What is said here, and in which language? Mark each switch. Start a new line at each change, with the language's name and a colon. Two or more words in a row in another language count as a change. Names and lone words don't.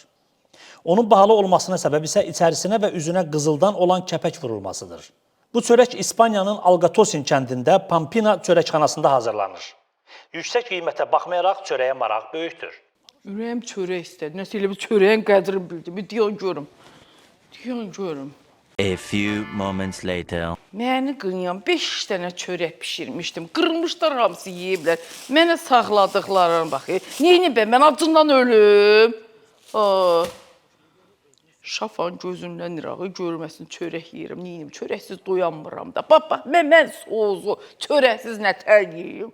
Azerbaijani: Onun bahalı olmasına səbəb isə içərisinə və üzünə qızıldan olan kəpək vurulmasıdır. Bu çörək İspaniyanın Algatosin kəndində Pampina çörəkxanasında hazırlanır. Yüksək qiymətə baxmayaraq çörəyə maraq böyükdür. Ürəyim çörək istədi. Nəsə elə bir çörəyin qədrini bildim. Bir deyən görüm.
English: A few moments later.
Azerbaijani: Məni qınıyam, 5 dənə çörək pişirmişdim. Qırmışlar, hamısı yeyiblər. Mənə saxladıqlarına bax. Neyini mən acından ölüm. Şafan gözündən irağı görməsin, çörək yeyirəm. Neyini, çörəksiz doyanmıram da. Bax, mən soğuzu, çörəksiz nətər yeyim.